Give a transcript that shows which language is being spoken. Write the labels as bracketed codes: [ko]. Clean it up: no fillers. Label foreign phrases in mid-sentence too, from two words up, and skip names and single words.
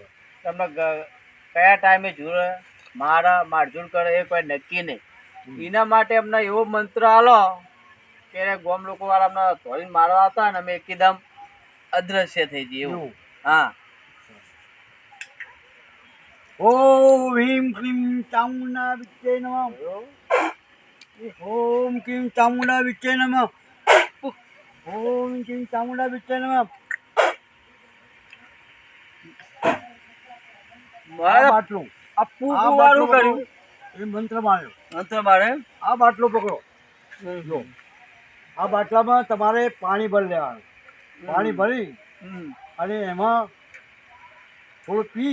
[gu] તમને કયા ટાઈમે જુએ મારા મારઝૂડ કરે એ કોઈ નક્કી નહીં. એના માટે અમને એવો મંત્ર આલો કે ગામ લોકો વાળા અમને ધોઈને મારવા હતા ને અમે એકદમ અદ્રશ્ય થઈ જઈએ એવું. એવું. હા. [sa] ઓમ ह्रीं क्लीं चामुण्डा विच्चे नमः. ओम क्लीं चामुण्डा विच्चे नमः. ओम क्लीं चामुण्डा विच्चे नमः. [gu] મારા બાટલો આ પૂરું વાળું કર્યું. એ મંત્ર માર્યો. મંત્ર મારે આ બાટલો પકડો. જો આ બાટલામાં તમારે પાણી ભરી લેવાનું. પાણી ભરી અને એમાં થોડું પી